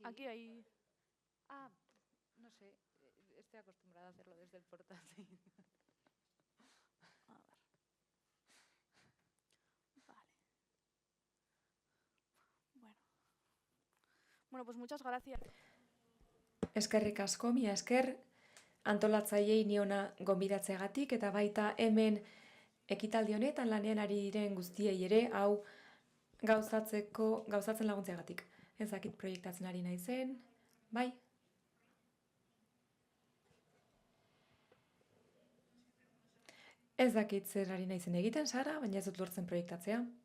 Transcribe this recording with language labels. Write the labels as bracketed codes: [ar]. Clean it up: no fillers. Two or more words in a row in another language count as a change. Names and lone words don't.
[es] Aquí hay... Ah, no sé. Estoy acostumbrada a hacerlo desde el portátil. A ver. Vale. Bueno, pues muchas gracias. [eu] Eskerrik asko, mila esker, antolatzaileei niona gonbidatzeagatik, eta baita hemen ekitaldi honetan lanean ari diren guztiei ere, hau gauzatzen laguntzeagatik. Ez dakit proiektatzen ari naizen, bai? Ez dakit zer ari naizen egiten, Sara, baina ez dut lortzen proiektatzea.